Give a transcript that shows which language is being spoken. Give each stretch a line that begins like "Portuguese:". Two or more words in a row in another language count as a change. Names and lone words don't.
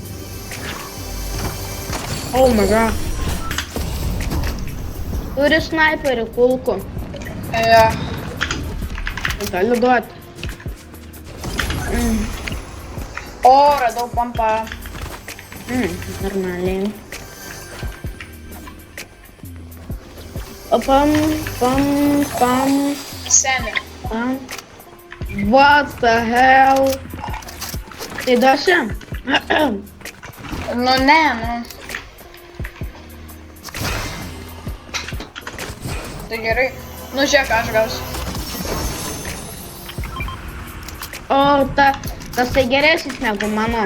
English: Oh my god.
Lithuanian: Turi snaiperį kulkų. Galiu duoti. O, radau pompą. Normaliai. O pam. Seni.
English: What the hell?
Lithuanian: Tai duosi? Nu ne, nu. Tai gerai. Nu žiūrėk, aš gausiu. O, tas tai geresnis negu mano.